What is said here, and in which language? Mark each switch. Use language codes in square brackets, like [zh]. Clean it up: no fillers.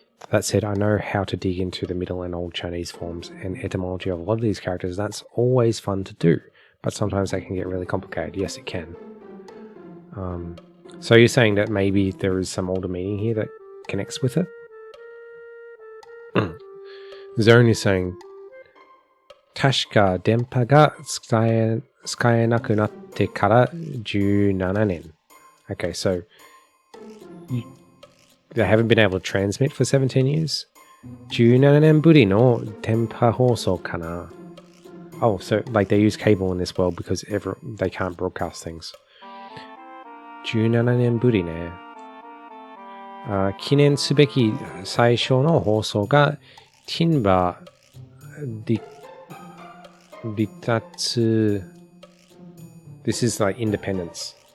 [en] That said, I know how to dig into the Middle and Old Chinese forms and etymology of a lot of these characters. That's always fun to do, but sometimes they can get really complicated. Yes, it can. So you're saying that maybe there is some older meaning here that connects with it? Zone is saying, [ja] 確か電波が使えなくなってから17年. [en] Okay, so they haven't been able to transmit for 17 years? [ja] 17年ぶりの電波放送かな? [en] Oh, so like they use cable in this world because they can't broadcast things. [ja] 17年ぶりね。記念すべき最初の放送がティンバ離脱 [en] This is like independence.